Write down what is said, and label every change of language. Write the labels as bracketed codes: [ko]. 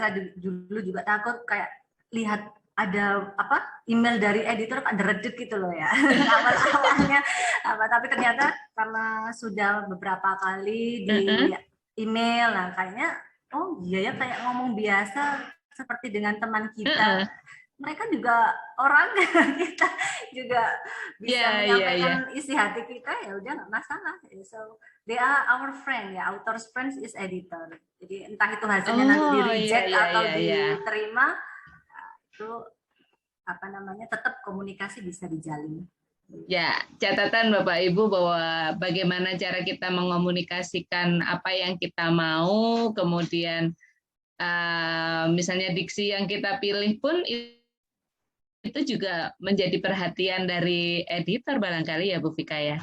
[id] Saya dulu juga takut kayak lihat ada email dari editor Pak deredek gitu loh ya awalnya tapi ternyata karena sudah beberapa kali di email kayaknya oh iya ya kayak ngomong biasa seperti dengan teman kita mereka juga orang, kita juga bisa menyampaikan isi hati kita, ya udah nggak masalah. [en] So they are our friend, ya, author's friends is editor. [id] Jadi entah itu hasilnya nanti di reject atau diterima, itu apa namanya, tetap komunikasi bisa dijalin. Ya, catatan Bapak Ibu bahwa bagaimana cara kita mengomunikasikan apa yang kita mau, kemudian misalnya diksi yang kita pilih pun itu juga menjadi perhatian dari editor barangkali ya Bu Vika ya.